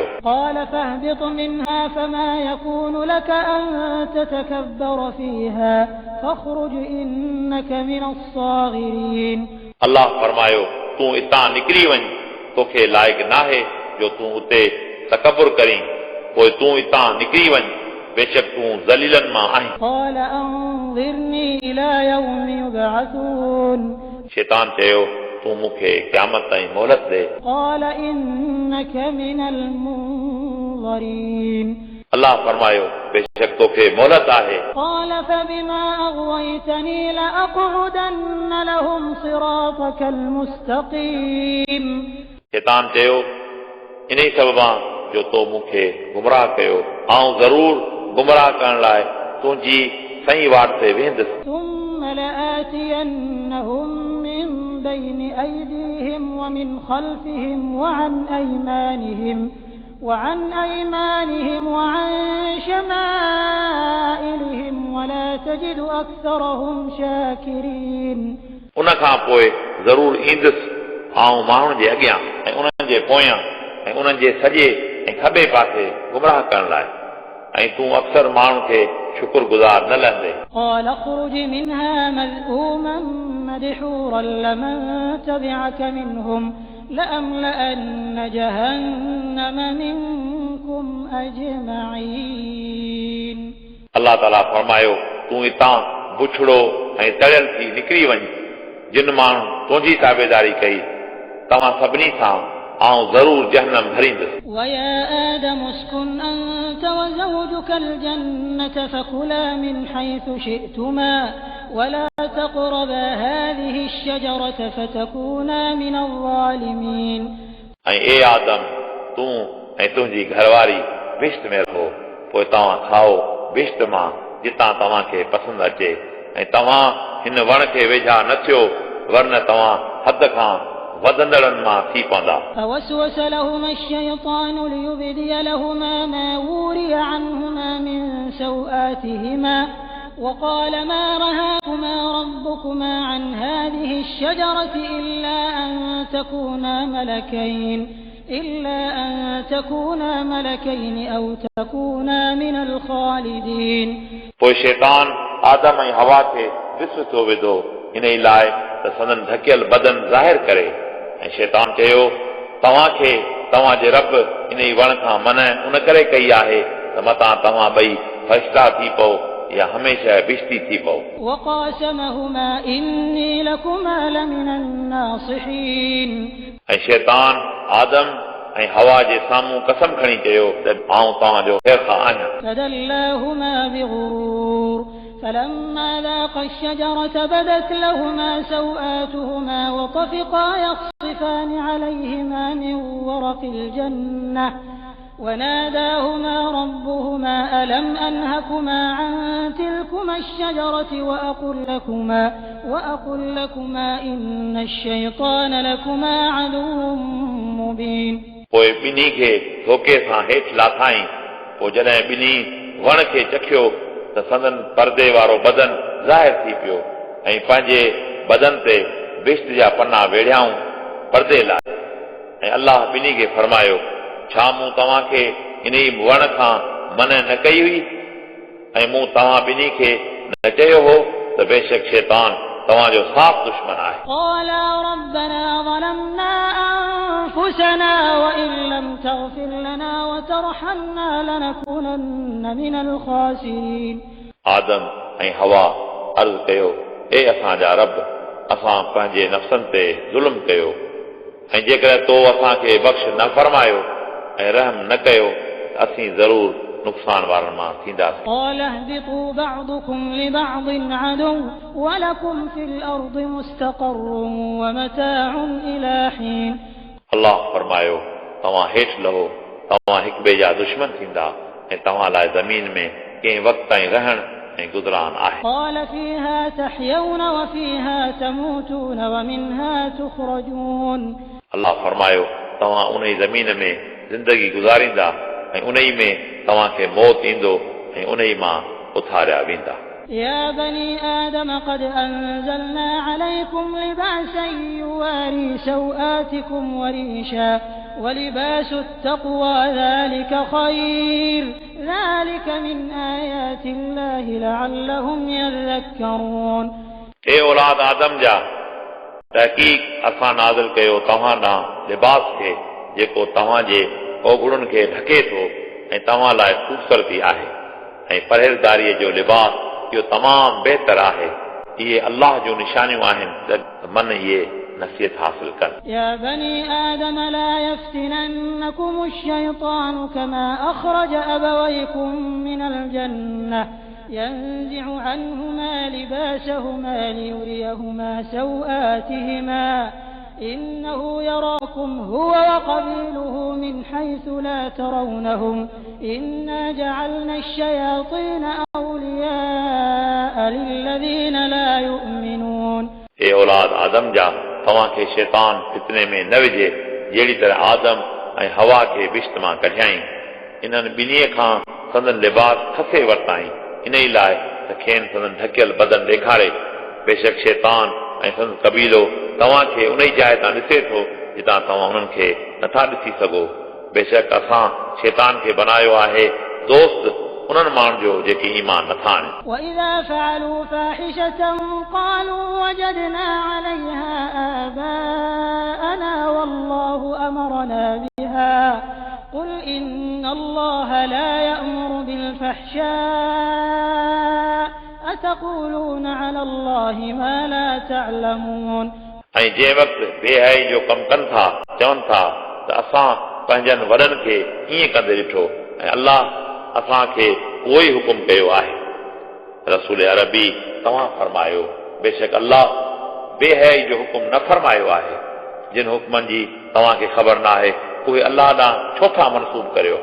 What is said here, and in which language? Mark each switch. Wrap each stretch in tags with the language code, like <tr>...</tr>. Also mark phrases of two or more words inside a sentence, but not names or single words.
<ar>قال فاهبط منها فما يكون لك أن تتكبر فيها فاخرج إنك من الصاغرين</ar> <sd>अलाह फरमायो तूं इतां निकिरी वञ, तोखे लाइक़ नाहे जो तूं उते तकबुर करीं, पोइ तूं इतां निकिरी वञ, बेशक तूं ज़लीलन मां आहीं।</sd> <ar>قال أنظرني إلى يوم يبعثون</ar> <sd>शैतान चयो तूं मूंखे क़यामत ताईं मोहलत ॾे।</sd> <ar>قال إنك من المنظرين</ar> <sd>अल्लाह फरमायो बेशक तोखे मोहलत आहे।</sd> <ar>قال فبما أغويتني لأقعدن لهم صراطك المستقيم</ar> <sd>शैतान चयो इन सबबा जो तो मूंखे गुमराह कयो आऊं ज़रूर गुमराह करण लाइ तुंहिंजी सही वाट ते वेंदुसि।</sd> <ar>ثم لآتينهم من بين أيديهم ومن خلفهم وعن أيمانهم وعن شمائلهم ولا تجد أكثرهم شاكرين</ar> <sd>उन खां पोइ ज़रूर ईंदुसि आऊं माण्हुनि जे अॻियां ऐं उन्हनि जे पोयां ऐं उन्हनि जे सॼे ऐं खॿे पासे गुमराह करण लाइ ऐं तूं अक्सर माण्हुनि खे शुक्रगुज़ार न लहंदे।</sd> <ar>قال اخرج منها مذءوما مدحورا لمن تبعك منهم لأملأن جهنم منكم أجمعين</ar> <sd>अल्लाह ताला फरमायो तूं हितां बुछड़ो ऐं तड़ियल थी निकिरी वञ जिन माण्हू तुंहिंजी ताबेदारी कई तव्हां सभिनी सां आऊं ज़रूर जहन्नम भरींदुसि।</sd> <ar>ويا آدم اسكن أنت وزوجك الجنة فكلا من حيث شئتما ولا تقربا هذه الشجرة فتكونا من الظالمين</ar> <sd>ऐं ए आदम तूं ऐं तुंहिंजी घरवारी बिश्त में रहो पोइ तव्हां खाओ बिश्त मां जितां तव्हांखे पसंदि अचे ऐं तव्हां हिन वण खे वेझा न थियो वरन तव्हां हद खां वधंदड़नि मां थी पवंदा।</sd> <ar>فوسوس لهما الشيطان ليبدي لهما ما وري عنهما من سوآتهما وقال ما نهاكما ربكما عن هذه الشجرة إلا أن تكونا ملكين أو تكونا من الخالدين</ar> <sd>पोइ शैतान आदम ऐं हवा खे ॾिस थो विधो इन ई लाइ त संदन ढकियल बदन ज़ाहिर करे ऐं शैतान चयो तव्हांखे तव्हांजे रब इन ई वण खां मन उन करे कई आहे त मतां तव्हां ॿई फ़रिश्ता थी पओ या हमेशह बिश्ती थी पओ।</sd> <ar>وقاسمهما إني لكما لمن الناصحين</ar> <sd>ऐं शैतान आदम ऐं हवा जे साम्हूं कसम खणी चयो त आऊं तव्हांजो ख़ैर खां आहियां।</sd> <ar>فدلاهما بغرور فلما ذاقا الشجرة بدت لهما سوآتهما وطفقا يخصفان عليهما من ورق الجنة وناداهما ربهما ألم أنهكما عن تلكما الشجرة وأقل لكما إن الشيطان لكما عدو مبين</ar> <sd>पोइ ॿिन्ही खे धोखे सां हेठि लाथाई पोइ जॾहिं ॿिन्ही वण खे चखियो त संदन परदे वारो बदन ज़ाहिर थी पियो ऐं पंहिंजे बदन ते बिश्त जा पन्ना वेढ़ियाऊं परदे लाइ ऐं अल्लाह ॿिन्ही खे फरमायो छा मूं तव्हांखे इन वण खां मन न कई हुई ऐं मूं तव्हां ॿिन्ही खे न चयो हो त बेशक शैतान तव्हांजो साफ़ दुश्मन आहे।</sd> <ar>قالا ربنا ظلمنا أنفسنا وإن لم تغفر لنا وترحمنا لنكونن من الخاسرين</ar> <sd>आदम ऐं हवा अर्ज़ कयो ए असांजा रब असां पंहिंजे नफ़्सनि ते ज़ुल्म कयो ऐं जेकॾहिं तो असांखे बख़्श न फरमायो ऐं रहम न कयो असीं ज़रूर नुक़सान वारनि मां थींदासीं।</sd> <ar>قال اهبطوا بعضكم لبعض عدو ولكم في الأرض مستقر ومتاع إلى حين</ar> <sd>अल्लाह फरमायो तव्हां हेठि लहो तव्हां हिक ॿिए जा दुश्मन थींदा ऐं तव्हां लाइ ज़मीन में कंहिं वक़्त ताईं रहण ऐं गुज़रान आहे।</sd> <ar>قال فيها تحيون وفيها تموتون ومنها تخرجون</ar> <sd>अल्लाह फरमायो तव्हां उन ई ज़मीन में ज़िंदगी गुज़ारींदा ऐं उन ई में तव्हांखे मौत ईंदो ऐं उन ई मां उथारिया वेंदा।</sd> <ar>يا بني آدم قد أنزلنا عليكم لباسا يواري سوآتكم وريشا ولباس التقوى ذلك خير ذلك من آيات الله لعلهم يذكرون</ar> <sd>اے اولاد आदम जा तहक़ीक़ असां नाज़िल कयो तव्हां ॾांहुं लिबास खे जेको तव्हांजे ओगुड़नि खे ढके थो ऐं तव्हां लाइ ख़ूबसूरती आहे ऐं परहेज़गारीअ जो लिबास इहो तमामु बहितर आहे इहे अल्लाह जूं निशानियूं आहिनि त मन इहे नसीहत हासिल कनि</sd> <ar>يا بني آدم لا يفتننكم الشيطان كما أخرج أبويكم من الجنة ينزع عنهما لباسهما ليريهما سوآتهما إنه يراكم هو وقبيله من حيث لا ترونهم إنا جعلنا الشياطين أولياء للذين لا يؤمنون</ar> <sd>اے اولاد آدم جا तव्हां खे शैतान फितने में न विझे जहिड़ी तरह आदम ऐं हवा खे बिश्त मां कढियाईं इन्हनि ॿिन्हीअ खां संदन लिबास खसे वरिताईं इन ई लाइ त खेनि संदन ढकियल बदन ॾेखारे बेशक शैतान ऐं संदन कबीलो तव्हां खे उन ई जाइ तां ॾिसे थो जितां तव्हां उन्हनि खे नथा ॾिसी सघो बेशक असां शैतान खे बनायो आहे दोस्त उन्हनि माण्हुनि जो जेके ईमान नथा आणनि</sd> <ar>وإذا فعلوا فاحشة قالوا وجدنا عليها آباءنا والله أمرنا بها قل إن الله لا يأمر بالفحشاء أتقولون على الله ما لا تعلمون</ar> <sd>ऐं जंहिं वक़्तु बेहयाई जो कमु कनि था चवनि था त असां पंहिंजनि वॾनि खे ईअं कंदे ॾिठो ऐं अल्लाह असांखे उहो ई हुकुम कयो आहे रसूल अरबी तव्हां फरमायो बेशक अल्लाह बेहयाई जो हुकुम न फरमायो आहे जिन हुकमनि जी तव्हांखे ख़बर न आहे उहे अल्लाह ॾांहुं छो था मनसूब करियो</sd>